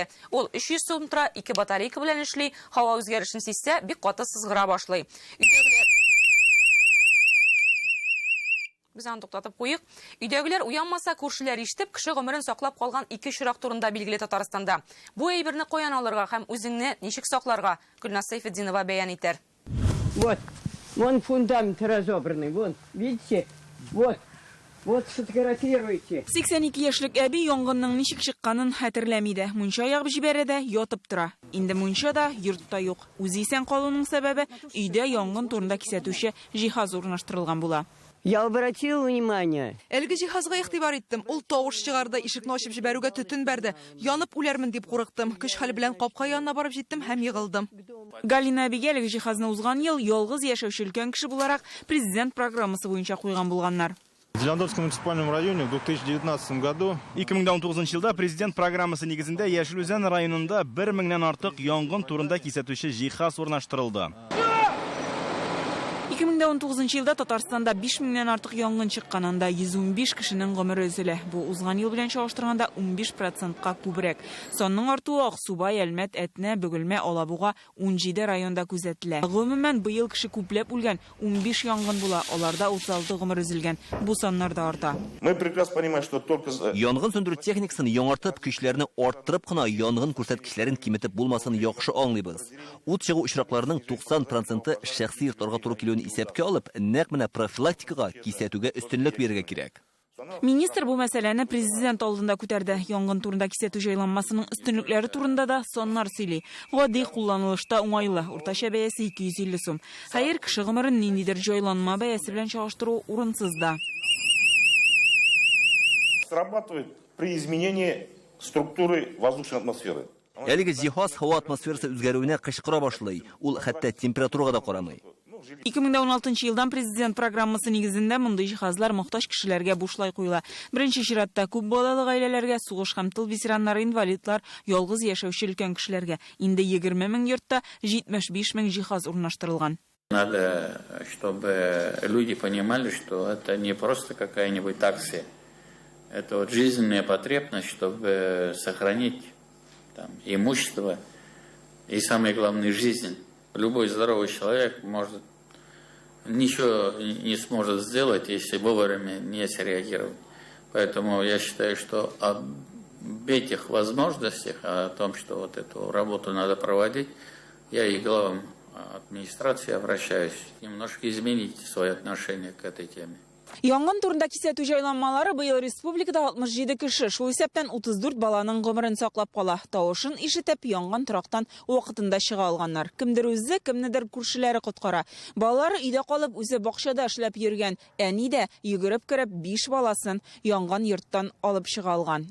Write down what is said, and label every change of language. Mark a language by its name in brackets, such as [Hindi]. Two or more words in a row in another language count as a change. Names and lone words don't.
[Tatar] Ул 300 сум тора, 2 батарейка белән эшли, һава үзгәрешен сизсә, бик каты сызгыра башлый. Без аны туктатып куйык. Өйдәгеләр уянмаса, күршеләр ишетеп, кеше гомерен саклап калган 2 чирак турында билгеле Татарстанда. Бу әйберне каян алырга һәм үзеңне ничек сакларга Гөлназ Сайфетдинова бәян итәр. [Russian] Вот, вон фундамент разобранный, вон, видите? Вот сфотографируйте. [Tatar] 82 яшьлек әби янгынның ничек чыкканын хәтерләми дә. Мунча ягып җибәрә дә, ятып тора. Инде мунча да, йортта юк. Үзе исән калуның сәбәбе өйдә янгын турында кисәтүче җиһаз урнаштырылган була. [Russian] Я обратил внимание. [Tatar] Әлеге җиһазга игътибар иттем. Ул тавыш чыгарды, ишекне ачып җибәрүгә төтен бәрде. Янып үләрмен дип курыктым. Көч хәл белән капка янына барып җиттем һәм егылдым. Галина әбигә әлеге җиһазны узган ел ялгыз яшәүче өлкән кеше буларак президент программасы буенча куйган булганнар. [Russian] В Зеландовском муниципальном районе в 2019 году [Tatar] 2019 елда президент программасы нигезендә Яшелүзән районында 1000-нән артык янгын турында кисәтүче җиһаз урнаштырылды. 2019 елда Татарстанда 5000-нән артык янгын чыккан, анда 115 кешенең гомере өзелә. Бу узган ел белән чагыштырганда 15%-ка күбрәк. Сонның артуы Аксубай, Әлмәт, Әтнә, Бөгелмә, Алабуга 17 районда күзәтелә. Гомумән быел кеше күпләп үлгән, 15 янгын була, аларда 36 гомер өзелгән. Бу саннар да арта. [Russian] Мы прекрасно понимаем, что только [Tatar] янгын сөндерү техникасын яңартып, көчләрне арттырып кына янгын күрсәткечләрен киметеп булмасын яхшы аңлыйбыз. Ут чыгу очракларының 90% шәхси йортларга туры килүен исәпкә алып, нәкъ менә профилактикага, кисәтүгә өстенлек бирергә кирәк. Министр бу мәсьәләне президент алдында күтәрде. Янгын турында кисәтү җайланмасының өстенлекләре турында да соннар сөйли. Гади кулланылышта уңайлы, уртача бәясе 250 сум. Хәер, кеше гомерен ниндидер җайланма бәясе белән чагыштыру урынсыз да. [Russian] Срабатывает при изменении структуры воздушной атмосферы. [Tatar] Әлеге җиһаз һава атмосферасы үзгәрүенә кычкыра башлый. Ул хәтта температурага да карамый. 2016 елдан президент программасы нигезендә мондый җиһазлар мохтаҗ кешеләргә бушлай куела. Беренче чиратта күп балалы гаиләләргә, сугыш һәм тыл ветераннары, инвалидлар, ялгыз яшәүче өлкән кешеләргә. Инде 20 мең йортта 75 мең җиһаз урнаштырылган. [Russian] Надо, чтобы люди понимали, что это не просто какая-нибудь акция. Это вот жизненная потребность, чтобы сохранить там имущество и, самое главное, жизнь. Любой здоровый человек может ничего не сможет сделать, если вовремя не среагировать. Поэтому я считаю, что об этих возможностях, о том, что вот эту работу надо проводить, я и главам администрации обращаюсь немножко изменить свое отношение к этой теме. [Tatar] Янгын турында кисәтү җайланмалары быел республикада 67 кеше, шул исәптән 34 баланың гомерен саклап кала. Тавышын ишетеп, янгын торактан вакытында чыга алганнар. Кемдер үзе, кемнедер күршеләре коткара. Балалары өйдә калып, үзе бакчада эшләп йөргән. Әни дә йөгереп кереп 5 баласын янган йорттан алып чыга алган.